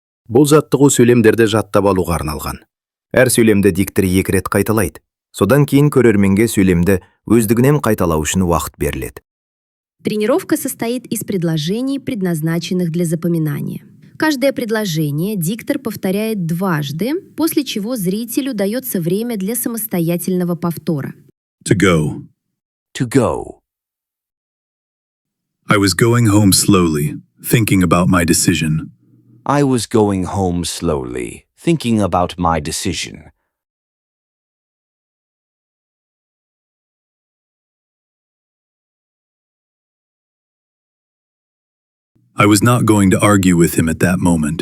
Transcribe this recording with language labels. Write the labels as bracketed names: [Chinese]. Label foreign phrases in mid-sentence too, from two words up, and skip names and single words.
[Kazakh] Бұл жаттығу сөйлемдерді жаттап алуға арналған. Әр сөйлемді диктор 2 рет қайталайды. Содан кейін көрерменге сөйлемді өздігінен қайталау үшін уақыт беріледі. [Russian] Тренировка состоит из предложений, предназначенных для запоминания. Каждое предложение диктор повторяет дважды, после чего зрителю дается время для самостоятельного повтора. [English] To go. To go. I was going home slowly, thinking about my decision. I was going home slowly, thinking about my decision. I was not going to argue with him at that moment.